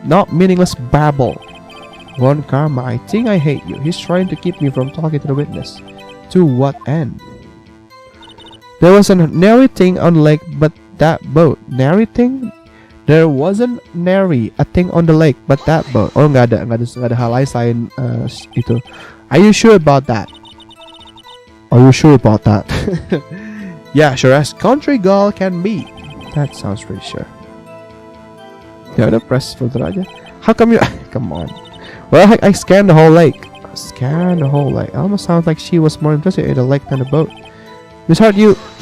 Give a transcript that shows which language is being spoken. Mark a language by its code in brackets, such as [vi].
[en] Not meaningless babble. Von Karma, I think I hate you. He's trying to keep me from talking to the witness. To what end? There was a narrating on the lake, but that boat. Narrating? There wasn't nary a thing on the lake, but that boat. [id] Oh, nggak ada hal lain selain itu. [en] Are you sure about that? Are you sure about that? Yeah, sure as country girl can be. That sounds pretty sure. Yeah, [id] udah press filter aja. [en] How come you? Come on. Well, I scanned the whole lake. Scanned the whole lake. It almost sounds like she was more interested in the lake than the boat. Miss Hart, you.